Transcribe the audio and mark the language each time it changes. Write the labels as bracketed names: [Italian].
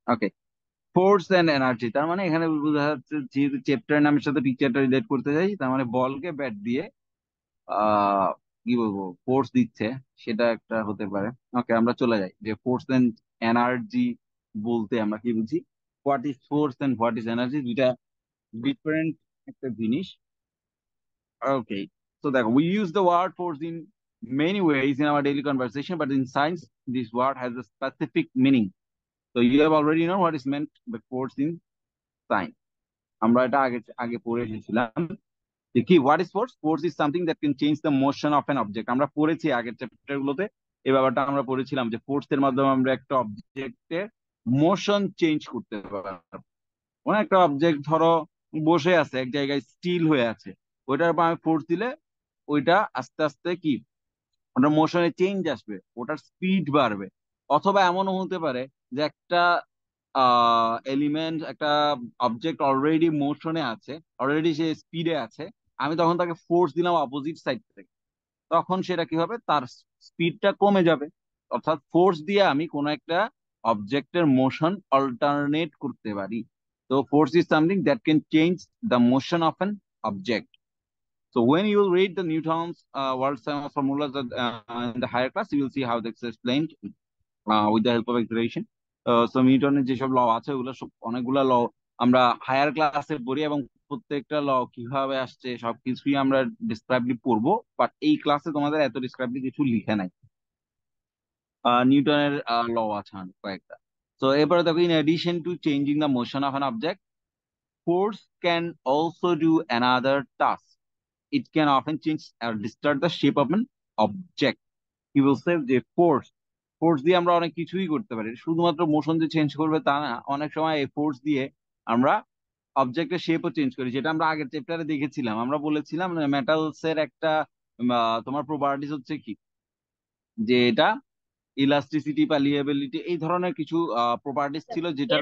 [Bangla] Okay, force and energy, তার মানে এখানে বোঝা যাচ্ছে যেহেতু চ্যাপ্টার নামের সাথে পিকচারটা রিলেট করতে চাই, তার মানে বলকে ব্যাট দিয়ে আহ কি বলবো ফোর্স দিচ্ছে, সেটা একটা হতে পারে। ওকে, আমরা চলে যাই যে ফোর্স এন্ড এনার্জি বলতে আমরা কি বুঝি, [English] what is force and what is energy, [Bangla] দুইটা ডিফারেন্ট একটা জিনিস। [English] Okay, so that we use the word force in many ways in our daily conversation, but in science, this word has a specific meaning. So you have already know what is meant by force in science. [Bangla] আমরা এটা আগে আগে পড়ে এসেছিলাম যে কি [English] What is force. Force is something that can change the motion of an object. [Bangla] আমরা পড়েছি আগের চ্যাপ্টার গুলোতে এই ব্যাপারটা আমরা পড়েছিলাম যে ফোর্স এর মাধ্যমে আমরা একটা অবজেক্টের মোশন চেঞ্জ করতে পারবো। কোনো একটা অবজেক্ট ধরো বসে আছে এক জায়গায় স্টিল হয়ে আছে, ওইটার উপর আমি ফোর্স দিলে ওইটা আস্তে আস্তে কি ওটার মোশনে চেঞ্জ আসবে, ওটার স্পিড বাড়বে। অথবা এমনও হতে পারে যে একটা এলিমেন্ট, একটা অবজেক্ট অলরেডি মোশনে আছে, অলরেডি সে স্পিডে আছে, আমি তখন তাকে ফোর্স দিলাম অপোজিট সাইড থেকে, তখন সেটা কি হবে, তার স্পিডটা কমে যাবে। অর্থাৎ ফোর্স দিয়ে আমি কোনো একটা অবজেক্টের মোশন অল্টারনেট করতে পারি। [English] তো force is something that can change the motion of an object. So when you will read the Newton's world science formulas in the higher class, you will see how this is explained with the help of acceleration. [Bangla] So নিউটনের যেসব ল আছে ওগুলো সব অনেকগুলা ল আমরা higher ক্লাসে পড়ি, এবং প্রত্যেকটা ল কিভাবে আসছে সবকিছুই আমরা ডিসক্রাইবলি পড়বো, বাট এই ক্লাসে তোমাদের এত ডিসক্রাইবলি কিছু লিখে নাই। নিউটনের ল আছে অনেক কয়েকটা। তো এরপরে দেখো, [English] In addition to changing the motion of an object, force can also do another task. It can often change or distort the shape of an object. [Bangla] কি বলছে যে ফোর্স, ফোর্স দিয়ে আমরা অনেক কিছুই করতে পারি, শুধুমাত্র মোশন যে চেঞ্জ করবে তা না, অনেক সময় এই ফোর্স দিয়ে আমরা অবজেক্টের শেপও চেঞ্জ করি, যেটা আমরা আগের চ্যাপ্টারে দেখেছিলাম। আমরা বলেছিলাম মেটালস এর একটা তোমার প্রপার্টিস হচ্ছে কি, যে এটা ইলাস্টিসিটি, পালিয়েবিলিটি, এই ধরনের কিছু প্রপার্টিস ছিল, যেটার